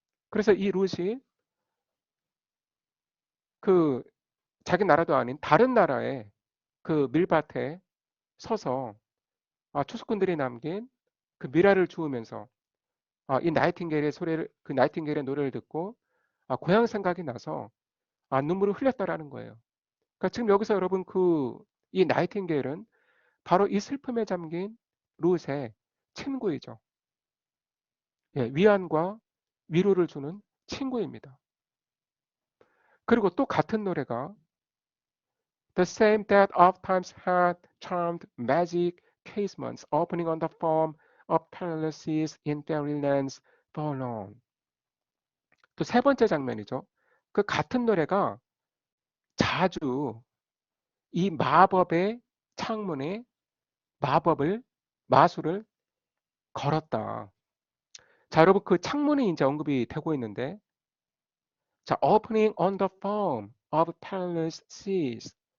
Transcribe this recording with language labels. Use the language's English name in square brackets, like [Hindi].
[Korean] 그래서 이 룻이 그 자기 나라도 아닌 다른 나라의 그 밀밭에 서서 추수꾼들이 남긴 그 미라를 주우면서 이 나이팅게일의 소리를 그 나이팅게일의 노래를 듣고 고향 생각이 나서 눈물을 흘렸다라는 거예요. 그러니까 지금 여기서 여러분 이 나이팅게일은 바로 이 슬픔에 잠긴 룻의 친구이죠. 예, 위안과 위로를 주는 친구입니다. 그리고 또 같은 노래가 [English] The same that ofttimes had charmed magic casements opening on the form of palaces in fairylands forlorn. [Korean] 또 세 번째 장면이죠. 그 같은 노래가 자주 이 마법의 창문에 마술을 걸었다. 자, 여러분 그 창문이 이제 언급이 되고 있는데 자, [English] opening on the foam of perilous seas.